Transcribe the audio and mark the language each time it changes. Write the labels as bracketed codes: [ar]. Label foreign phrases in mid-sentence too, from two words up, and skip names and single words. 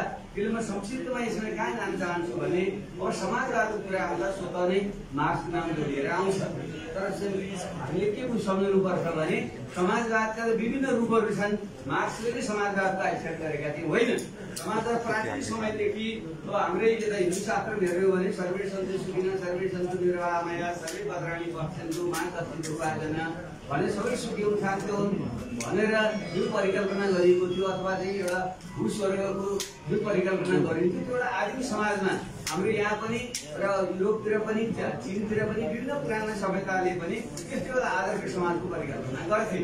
[ne] त्यसले म संक्षिप्तमा यसमा कहाँ जान चाहन्छु भने अब समाजवादको कुरा आउँदा स्वतः नै मार्क्स नाम जोडिएर आउँछ। तर हामीले के सम्झनुपर्छ भने समाजवादका विभिन्न रूपहरू छन्। मार्क्सले नै समाजवादको आविष्कार गरेका थिए होइन। समाजवाद प्राचीन समयदेखि हाम्रै यता हिन्दू शास्त्र हेऱ्यौँ भने [sa] सर्वे सन्तु सुखिनः, सर्वे सन्तु निरामया, सर्वे भद्राणि पश्यन्तु मा कश्चित् दुःखाजना [ne] भने सबै सुखी हुन्, शान्ति हुन् भनेर जुन परिकल्पना गरिएको थियो, अथवा चाहिँ एउटा भूस्वर्गको जुन परिकल्पना गरिन्थ्यो, त्यो एउटा आदिम समाजमा हाम्रो यहाँ पनि र युरोपतिर पनि चीनतिर पनि विभिन्न पुराना सभ्यताले पनि त्यस्तो एउटा आदर्श समाजको परिकल्पना गर्थे।